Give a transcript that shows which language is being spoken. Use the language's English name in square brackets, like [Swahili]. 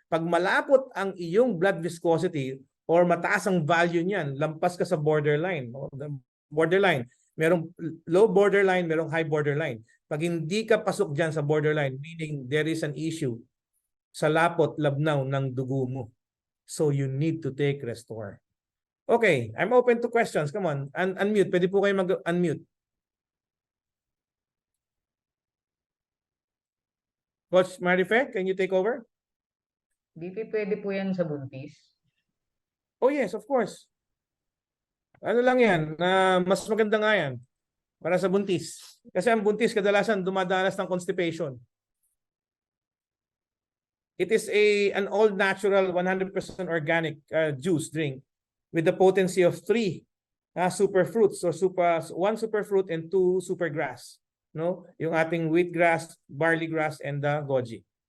[Filipino] Pag malapot ang iyong blood viscosity or mataas ang value niyan, lampas ka sa borderline. Borderline. Merong low borderline, merong high borderline. Pag hindi ka pasok dyan sa borderline, [English] meaning there is an issue [Filipino] sa lapot, labnaw ng dugo mo. [English] So you need to take Restore. Okay, I'm open to questions. Come on, unmute. [Filipino] Pwede po kayo mag-unmute. [English] Coach Marife, can you take over? [Filipino] DP, pwede po yan sa buntis? [English] Oh yes, of course. [Filipino] Ano lang yan, mas maganda nga yan para sa buntis. Kasi ang buntis kadalasan dumadanas ng constipation. [English] It is an all-natural, 100% organic juice drink with the potency of 3 superfruits or 1 superfruit and 2 supergrass. [Filipino] No? Yung ating wheatgrass, barley grass, and the goji.